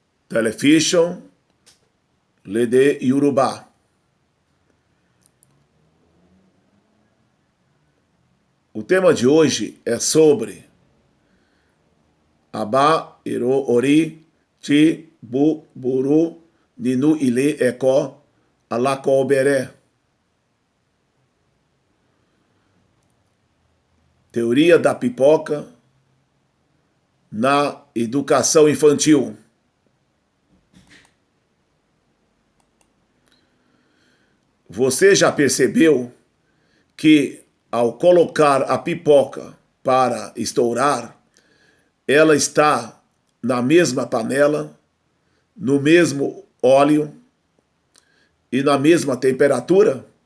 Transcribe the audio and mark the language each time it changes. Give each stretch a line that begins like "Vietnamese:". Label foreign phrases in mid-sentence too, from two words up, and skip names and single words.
Yoruba: television, Lede Yorùbá.
Portuguese: O tema de hoje é sobre
Yoruba: Aba, Iro, Ori, Ti, Bu, Buru, Ninu, Ile, Eko, Alako, Beré.
Portuguese: Teoria da pipoca na educação infantil. Você já percebeu que ao colocar a pipoca para estourar, ela está na mesma panela, no mesmo óleo e na mesma temperatura?